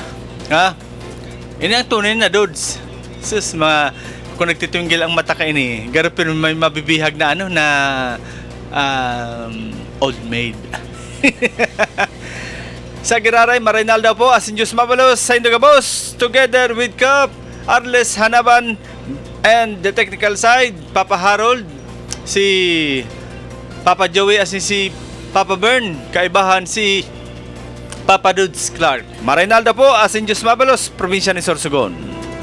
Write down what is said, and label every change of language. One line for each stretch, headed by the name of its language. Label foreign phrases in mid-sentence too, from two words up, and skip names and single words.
Bikol: Ha? Ini ang tunay na Dods. Sus mga kung nagtitunggil ang mata ka ini, garapin may mabibihag na ano na old maid. Sa giraray Marinaldo po asin Diyos mabalos sa Indogabos
English: together with
Bikol: Kap Arles Hanapan and
English: the technical side,
Bikol: Papa Harold, si Papa Joey asin si Papa Bern, kaibahan si Papa Dudes Clark. Marinaldo po, asin Diyos mabalos, probinsya ni Sorsogon.